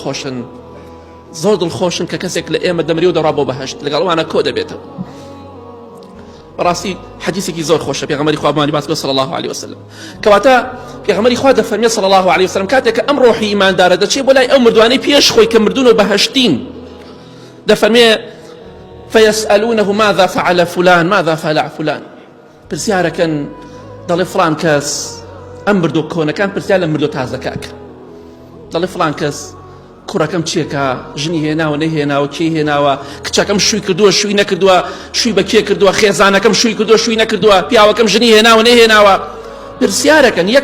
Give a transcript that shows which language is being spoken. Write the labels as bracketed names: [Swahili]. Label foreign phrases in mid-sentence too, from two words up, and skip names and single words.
[Central Kurdish] دڵخۆشن کە کەسێک لە ئێمە دەمرێ و دەڕا بۆ بەهەشت لەگەڵوانە کۆ دەبێتەوە بەڕاستی حەدیثێکی زۆر خۆشە پێغەمبەری خوا بەمانی باس [Arabic] صلی الله عليه وسلم [Central Kurdish] کەواتە پێغەمبەری خوا دەفەرمێ [Arabic] صلی الله عليه وسلم [Central Kurdish] کاتێک کە ئەم ڕۆحی ئیماندارە دەچێت بۆ لای ئەو مردوانەی پێش خۆی کە مردون و بەهەشتین دەفەرمێ [Arabic] فيسألونه ماذا فعل فلان ماذا فعل [Central Kurdish] فلان پرسیارەکەن دەڵێ فلان کەس ئەم مردۆ کۆنەکان پرسیار لە مردۆ تازەکەکە دەڵێ فلان کەس کوڕەکەم چیەکە ژنی هێناوە نەهێناوە کێ هێناوە کچەکەم شووی کردووە شووی نەکردووە شووی بە کێ کردووە خێزانەکەم شووی کردووە شووی نەکردووە پیاوەکەم ژنی هێناوە نەهێناوە پرسیارەکەن یەک